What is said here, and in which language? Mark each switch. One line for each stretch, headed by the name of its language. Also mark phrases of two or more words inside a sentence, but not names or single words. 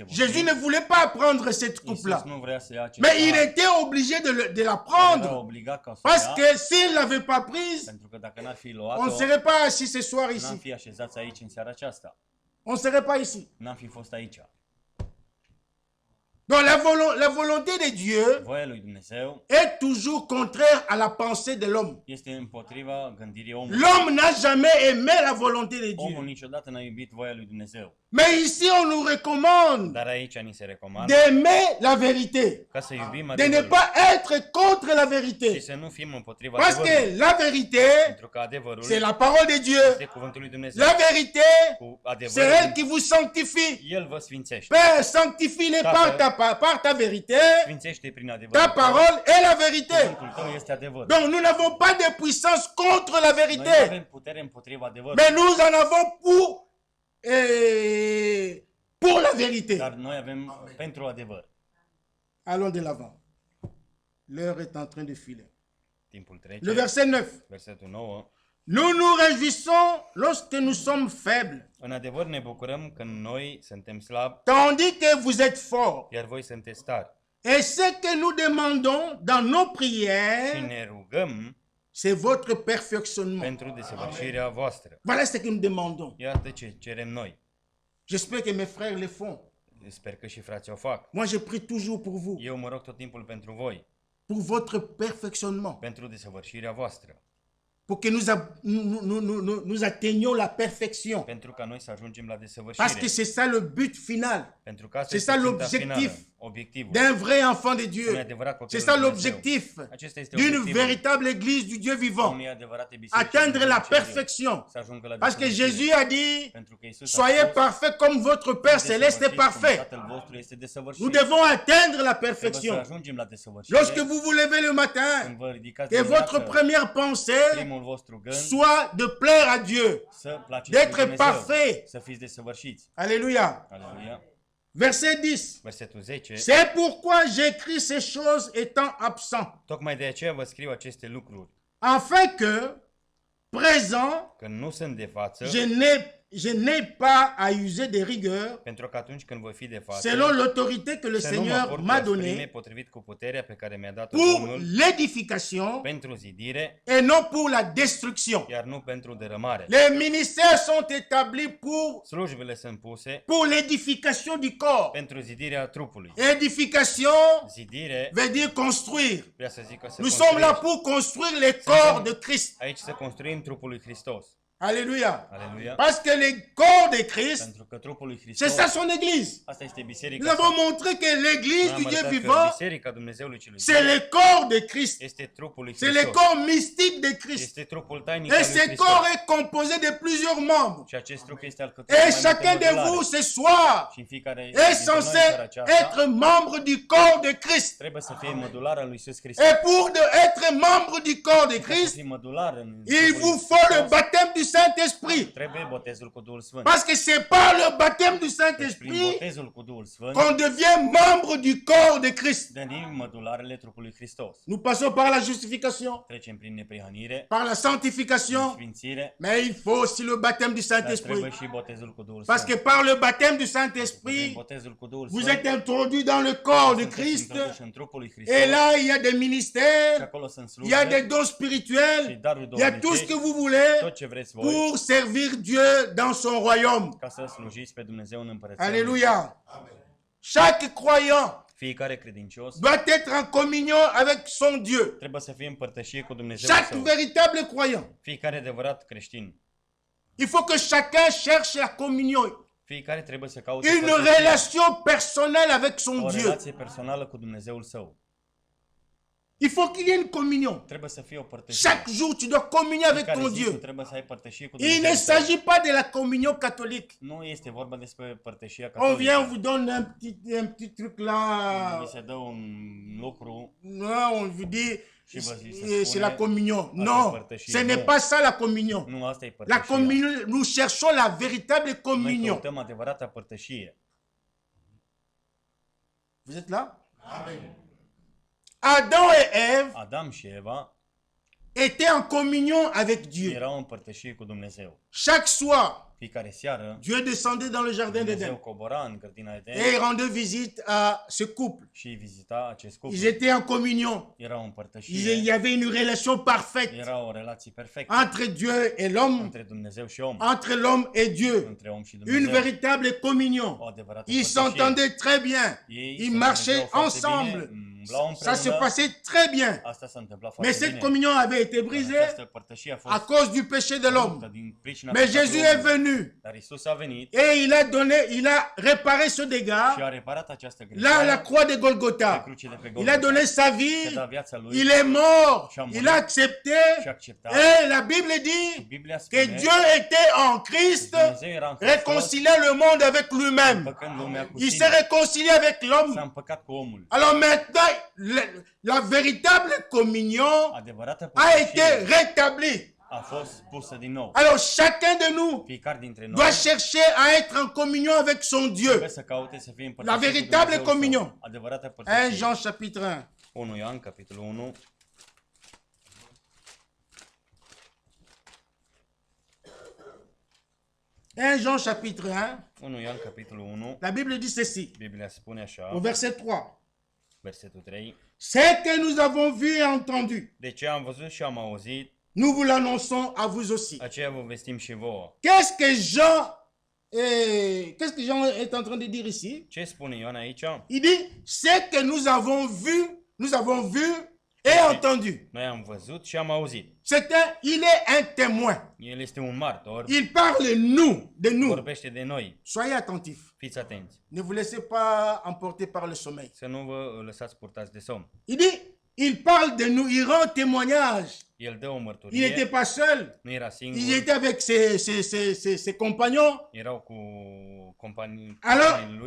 French: Jésus ne
Romanian: vorbind,
French: voulait pas prendre cette
Romanian: Iisus
French: coupe-là.
Romanian: nu vrea să ia acest
French: Mais il
Romanian: pahar.
French: était obligé de la
Romanian: Era
French: prendre.
Romanian: obligat ca să o
French: Parce
Romanian: ia,
French: que s'il ne l'avait pas prise,
Romanian: pentru că dacă n-ar fi
French: on
Romanian: luat-o,
French: ne serait pas assis ce soir
Romanian: n-am
French: ici.
Romanian: fi așezați aici în seara aceasta.
French: On ne serait pas ici.
Romanian: N-am fi fost aici.
French: Donc la volonté de Dieu
Romanian: Voia lui Dumnezeu
French: est toujours contraire à la pensée de l'homme.
Romanian: este împotriva gândirii omului.
French: L'homme n'a jamais aimé la volonté de
Romanian: Omul
French: Dieu.
Romanian: niciodată n-a iubit voia lui Dumnezeu.
French: Mais ici, on nous recommande
Romanian: Dar aici ni se recomandă
French: d'aimer la vérité,
Romanian: ca să iubim
French: de ne
Romanian: adevărul
French: pas être contre la
Romanian: și
French: vérité.
Romanian: să nu fim împotriva
French: Parce
Romanian: adevărului.
French: que la vérité,
Romanian: Pentru că adevărul
French: c'est la parole de Dieu.
Romanian: este cuvântul lui Dumnezeu.
French: La vérité,
Romanian: Cu
French: c'est
Romanian: adevărul,
French: elle qui vous sanctifie.
Romanian: El vă sfințește.
French: Père, sanctifie-les par ta par ta vérité,
Romanian: Sfințește-i prin adevărul
French: ta
Romanian: tău.
French: parole est la vérité.
Romanian: Cuvântul tău este adevăr.
French: Donc nous n'avons pas de puissance contre la
Romanian: Noi nu
French: vérité,
Romanian: avem putere împotriva adevărului,
French: mais nous en avons pour la vérité.
Romanian: dar noi avem pentru adevăr.
French: Allons de l'avant. L'heure est en train de filer.
Romanian: Timpul
French: Le
Romanian: trece.
French: verset 9.
Romanian: Versetul 9.
French: Nous nous réjouissons lorsque nous sommes faibles,
Romanian: În adevăr ne bucurăm când noi suntem slabi,
French: tandis que vous êtes forts.
Romanian: iar voi sunteți tari.
French: Et ce que nous demandons dans nos
Romanian: Și
French: prières,
Romanian: ne rugăm
French: c'est votre perfectionnement.
Romanian: pentru desăvârșirea voastră.
French: Voilà ce que nous demandons.
Romanian: Iată ce cerem noi.
French: J'espère que mes frères le font.
Romanian: Sper că și frații o fac.
French: Moi, je prie toujours pour vous,
Romanian: Eu mă rog tot timpul pentru voi,
French: pour votre perfectionnement,
Romanian: pentru desăvârșirea voastră,
French: pour que nous atteignions la perfection.
Romanian: pentru ca noi să ajungem la
French: Parce que
Romanian: desăvârșire.
French: c'est ça le but final
Romanian: Pentru că asta
French: c'est
Romanian: este
French: ça
Romanian: ținta
French: l'objectif
Romanian: finală, obiectivul.
French: d'un vrai enfant de
Romanian: Unui
French: Dieu.
Romanian: adevărat
French: C'est
Romanian: copil
French: ça
Romanian: lui Dumnezeu.
French: l'objectif
Romanian: Acesta este
French: d'une
Romanian: obiectivul
French: véritable église du Dieu vivant.
Romanian: unei adevărate biserici.
French: Atteindre la
Romanian: Dumnezeu,
French: perfection.
Romanian: să ajungă la
French: Parce que
Romanian: desăvârșire.
French: Jésus a dit,
Romanian: Pentru că Iisus a
French: soyez
Romanian: spus,
French: parfaits comme votre Père céleste est
Romanian: desăvârșiți cum
French: parfait.
Romanian: Tatăl vostru este desăvârșit.
French: Nous devons atteindre la
Romanian: Trebuie să
French: perfection.
Romanian: ajungem la desăvârșire.
French: Lorsque vous vous levez le
Romanian: Când
French: matin,
Romanian: vă ridicați
French: que
Romanian: dimineața,
French: votre première pensée
Romanian: primul vostru gând
French: soit de plaire à Dieu,
Romanian: să placeți lui
French: d'être
Romanian: Dumnezeu,
French: parfait.
Romanian: să fiți desăvârșiți.
French: Alléluia.
Romanian: Aleluia.
French: Verset 10.
Romanian: Versetul 10.
French: C'est pourquoi j'écris ces choses étant absent,
Romanian: Tocmai de aceea vă scriu aceste lucruri,
French: afin que, présent,
Romanian: că nu sunt de față,
French: je n'ai pas à user de rigueur
Romanian: pentru că atunci când voi fi de față,
French: selon l'autorité que le
Romanian: să nu mă
French: Seigneur
Romanian: port cu
French: m'a
Romanian: asprime
French: donnée
Romanian: potrivit cu puterea pe care mi-a dat-o
French: pour
Romanian: Domnul
French: l'édification
Romanian: pentru zidire,
French: et non pour la destruction.
Romanian: iar nu pentru dărâmare.
French: Les ministères sont établis
Romanian: Slujbele sunt puse
French: pour l'édification du corps.
Romanian: pentru zidirea trupului.
French: Édification
Romanian: Zidire
French: veut dire construire.
Romanian: vrea să zică să
French: Nous sommes là
Romanian: construiești.
French: pour construire le corps de Christ.
Romanian: Aici să construim trupul lui Hristos.
French: Alléluia.
Romanian: Aleluia.
French: Parce que le corps de Christ,
Romanian: Pentru că trupul lui
French: c'est
Romanian: Hristos,
French: ça son église.
Romanian: asta este
French: Nous
Romanian: biserica.
French: avons montré que l'église du Dieu vivant,
Romanian: Biserica Dumnezeului celui
French: c'est le corps de Christ.
Romanian: este trupul lui
French: C'est le
Romanian: Hristos.
French: corps mystique de Christ.
Romanian: Este trupul tainic
French: Et
Romanian: al lui
French: ce
Romanian: Hristos.
French: corps est composé de plusieurs membres.
Romanian: Și acest trup este alcătuit
French: Et chacun de vous ce soir
Romanian: și în fiecare
French: est
Romanian: dintre noi
French: censé
Romanian: în seara aceasta
French: être membre du corps de Christ.
Romanian: trebuie să fie mădular al lui Iisus Hristos.
French: Et pour être membre du corps de
Romanian: Ca să
French: Christ,
Romanian: fii mădular în
French: il
Romanian: trupul lui
French: vous faut le
Romanian: Hristos,
French: baptême du Saint-Esprit.
Romanian: trebuie botezul cu Duhul Sfânt.
French: Parce que c'est par le baptême du
Romanian: Deci prin
French: Saint-Esprit
Romanian: botezul cu Duhul Sfânt
French: qu'on devient membre du corps de Christ.
Romanian: devenim mădularele trupului Hristos.
French: Nous passons par la justification,
Romanian: Trecem prin neprihănire,
French: par la sanctification,
Romanian: sfințire,
French: mais il faut aussi le baptême du
Romanian: dar trebuie
French: Saint-Esprit.
Romanian: și botezul cu Duhul
French: Parce que
Romanian: Sfânt.
French: par le baptême du
Romanian: Prin
French: Saint-Esprit,
Romanian: botezul cu Duhul
French: vous
Romanian: Sfânt,
French: êtes introduit dans le corps de
Romanian: sunteți
French: Christ.
Romanian: introduși în trupul lui Hristos.
French: Et là, il y a des
Romanian: Și
French: ministères,
Romanian: acolo sunt
French: il y a des
Romanian: slujbe
French: dons
Romanian: și
French: spirituels,
Romanian: daruri
French: il y a tout ce que
Romanian: duhovnicești,
French: vous voulez
Romanian: tot ce vreți voi,
French: pour servir Dieu dans son royaume.
Romanian: ca să slujiți pe Dumnezeu în împărăția Lui.
French: Alléluia. Chaque croyant
Romanian: Fiecare credincios
French: doit être en communion avec son Dieu.
Romanian: trebuie să fie în părtășie cu Dumnezeu
French: Chaque
Romanian: său.
French: véritable croyant.
Romanian: Fiecare adevărat creștin.
French: Il faut que chacun cherche la communion.
Romanian: Fiecare trebuie să caute
French: Une
Romanian: părtășia,
French: relation personnelle avec son
Romanian: o
French: Dieu.
Romanian: relație personală cu Dumnezeul său.
French: Il faut qu'il y ait une communion.
Romanian: Trebuie să fie o părtășie.
French: Chaque jour, tu dois communier avec
Romanian: Fiecare
French: ton
Romanian: zi tu
French: Dieu.
Romanian: trebuie să ai părtășie cu
French: Il ne
Romanian: Dumnezeu.
French: s'agit pas de la communion catholique.
Romanian: Nu este vorba despre părtășia
French: On vient, on
Romanian: catolică.
French: vous donne un petit truc là.
Romanian: Mi se dă un lucru,
French: Non, on vous dit,
Romanian: Și vă zice,
French: c'est
Romanian: spune,
French: la communion.
Romanian: asta e
French: Non,
Romanian: părtășie.
French: ce n'est
Romanian: Nu.
French: pas ça la communion.
Romanian: nu asta e
French: La
Romanian: părtășia.
French: communion, nous cherchons la véritable
Romanian: Noi
French: communion.
Romanian: căutăm adevărata părtășie.
French: Vous êtes là? Adam et Ève
Romanian: Adam și Eva
French: étaient en communion avec Dieu.
Romanian: erau în părtășie cu Dumnezeu.
French: Chaque soir,
Romanian: Fiecare seară
French: Dieu descendait dans le jardin
Romanian: Dumnezeu
French: d'Éden
Romanian: cobora în grădina
French: et
Romanian: Eden
French: il rendait visite à ce couple.
Romanian: și îi vizita acest cuplu.
French: Ils étaient en communion.
Romanian: Erau în
French: Il y
Romanian: părtășie,
French: avait une relation parfaite
Romanian: era o relație perfectă
French: entre Dieu et l'homme,
Romanian: între Dumnezeu și om,
French: entre l'homme et Dieu.
Romanian: între om și
French: Une
Romanian: Dumnezeu.
French: véritable communion.
Romanian: O adevărată
French: Ils
Romanian: părtășie.
French: s'entendaient très bien.
Romanian: Ei
French: Ils
Romanian: se
French: marchaient
Romanian: înțelegeau foarte
French: ensemble.
Romanian: bine, umblau
French: Ça se
Romanian: împreună.
French: passait très bien.
Romanian: Asta s-a întâmplat
French: Mais
Romanian: foarte
French: cette
Romanian: bine.
French: communion avait été
Romanian: Dar
French: brisée
Romanian: această părtășie a fost
French: à cause du péché de
Romanian: ruptă
French: l'homme.
Romanian: din pricina
French: Mais
Romanian: păcatului
French: Jésus est
Romanian: omului.
French: venu
Romanian: Dar Isus a venit
French: et il a réparé ce
Romanian: și
French: dégât
Romanian: a reparat această
French: là à la
Romanian: greșeală
French: croix de
Romanian: pe
French: Golgotha.
Romanian: cruce de pe
French: Il a
Romanian: Golgota.
French: donné sa
Romanian: Și-a
French: vie,
Romanian: dat viața lui
French: il est mort,
Romanian: și a murit
French: il a accepté
Romanian: și a acceptat.
French: et la Bible dit
Romanian: Biblia
French: que
Romanian: spune
French: Dieu était en Christ,
Romanian: Dumnezeu era în Hristos,
French: réconciliant le monde avec lui-même.
Romanian: împăcând lumea cu
French: Il s'est
Romanian: sine.
French: réconcilié avec
Romanian: S-a
French: l'homme.
Romanian: împăcat cu omul.
French: Alors maintenant, la véritable communion
Romanian: Adevărată
French: a été
Romanian: părtășie
French: rétablie.
Romanian: a fost pusă din nou.
French: Alors chacun de nous
Romanian: Fiecare dintre noi
French: doit chercher à être en communion avec son Dieu.
Romanian: trebuie să caute să fie împărtășit
French: La
Romanian: cu
French: véritable
Romanian: Dumnezeul
French: communion.
Romanian: său. Adevărată
French: 1
Romanian: părtășie.
French: Jean chapitre 1.
Romanian: 1 Ioan, capitolul 1.
French: 1 Jean chapitre 1.
Romanian: 1 Ioan, capitolul 1.
French: La Bible dit ceci,
Romanian: Biblia spune
French: au
Romanian: așa,
French: verset 3.
Romanian: versetul 3.
French: Ce que nous avons vu et entendu,
Romanian: De ce am văzut și am auzit,
French: nous vous l'annonçons à vous aussi.
Romanian: aceea vă vestim și vouă.
French: Qu'est-ce que Jean est en train de dire ici?
Romanian: Ce spune Ioan aici?
French: Il dit, ce que nous avons vu et entendu.
Romanian: Noi am văzut și am auzit.
French: Il est un témoin.
Romanian: El este un martor,
French: Il parle de nous.
Romanian: vorbește de noi.
French: Soyez attentifs.
Romanian: Fiți atenți,
French: Ne vous laissez pas emporter par le sommeil.
Romanian: să nu vă lăsați purtați de somn.
French: Il dit, il parle de nous, il rend témoignage.
Romanian: El dă o
French: Il
Romanian: mărturie,
French: n'était pas seul.
Romanian: nu era
French: Il
Romanian: singur,
French: était avec ses compagnons.
Romanian: erau cu companii
French: Alors
Romanian: lui.